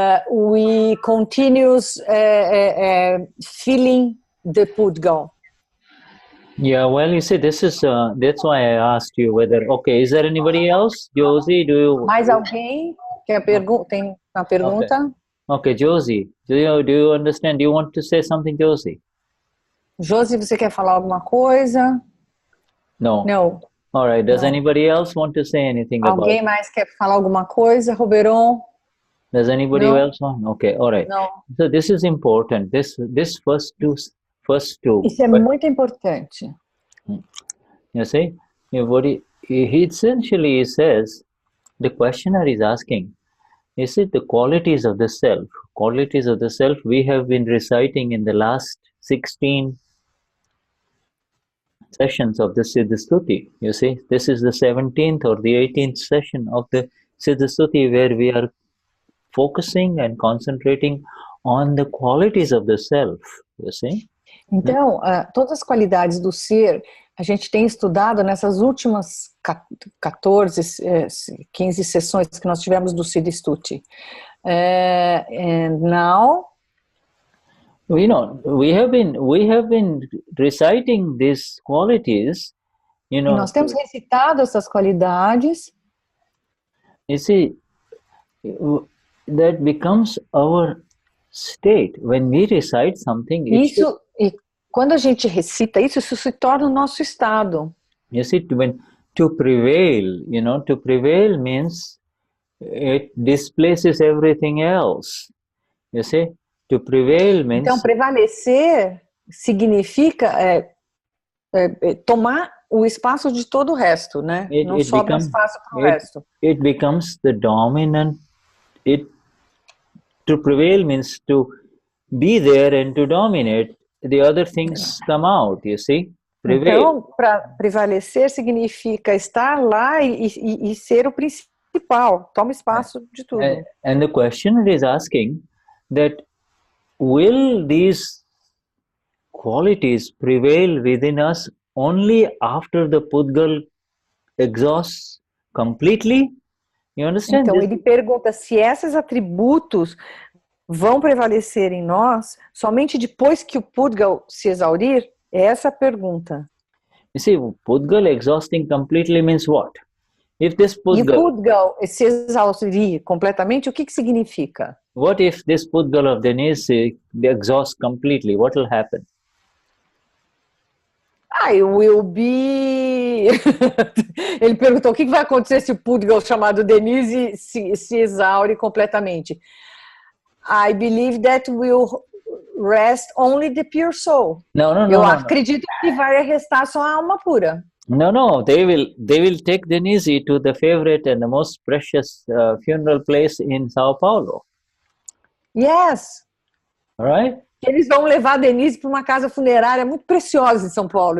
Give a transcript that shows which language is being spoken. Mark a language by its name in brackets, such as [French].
[English] We continues feeling the Pudgal. Yeah, well, you see, this is that's why I asked you whether. Okay, is there anybody else? Josie, do you? [Portuguese] Mais alguém? Tem uma pergunta? [English] Okay, Josie, do you understand? Do you want to say something, Josie? [Portuguese] Josie, você quer falar alguma coisa? [English] No. No. All right. Does anybody else want to say anything about? [Portuguese] Alguém mais quer falar alguma coisa, Roberon? [English] Does anybody else want? Okay. All right. No. So this is important. This first two. [Portuguese] Isso é muito importante. [English] You see, what he essentially says, the questioner is asking, is it the qualities of the self? Qualities of the self we have been reciting in the last 16 sessions of the Siddha Stuti. You see, this is the 17th or the 18th session of the Siddha Stuti where we are focusing and concentrating on the qualities of the self. You see? [Portuguese] Então, todas as qualidades do ser A gente tem estudado nessas últimas 14, 15 sessões que nós tivemos do Siddha Stuti. [English] And now, we have been reciting these qualities, [Portuguese] nós temos recitado essas qualidades. [English] You see, that becomes our state. When we recite something, [Portuguese] isso, e quando a gente recita isso, isso se torna o nosso estado. [English] You see, to prevail, to prevail means it displaces everything else. You see, to prevail means... [Portuguese] Então, prevalecer significa tomar o espaço de todo o resto, né? Não sobra espaço para o resto. [English] It becomes the dominant. To prevail means to be there and to dominate. The other things come out, you see? Prevail. [Portuguese] Então, para prevalecer significa estar lá e ser o principal. Toma espaço de tudo. [English] And the question is asking that will these qualities prevail within us only after the Pudgal exhausts completely? You understand? [Portuguese] Então, ele pergunta se esses atributos vão prevalecer em nós somente depois que o Pudgal se exaurir? É essa a pergunta. [English] You see, Pudgal exhausting completely means what? If this Pudgal... [Portuguese] E o Pudgal se exaurir completamente, o que significa? [English] What if this Pudgal of Denize exhausts completely? What will happen? I will be... [Portuguese] Ele perguntou o que vai acontecer se o Pudgal chamado Denize se exaure completamente. [English] I believe that will rest only the pure soul. No. [Portuguese] Eu acredito que vai restar só a alma pura. [English] No. They will take Denize to the favorite and the most precious funeral place in Sao Paulo. Yes. All right. [Portuguese] Eles vão levar a Denize para uma casa funerária muito preciosa em São Paulo.